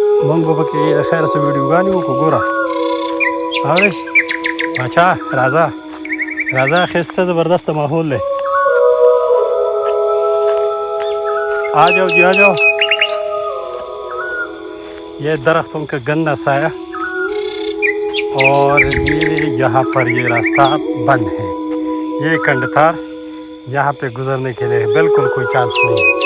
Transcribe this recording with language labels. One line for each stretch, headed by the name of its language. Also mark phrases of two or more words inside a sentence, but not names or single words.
Pashto: موږ به پکې خیر څه ویډیوګانې وکړو. ګوره اورې باچا راځه راځه ښایسته زبردست ماحول دی.
Urdu: آ جاؤ جی آ جاؤ. یہ درختوں کا گندا سایہ اور یہ یہاں پر یہ راستہ بند ہے. یہ کنڈتار یہاں پے گزرنے کے لیے بالکل کوئی چانس نہیں ہے.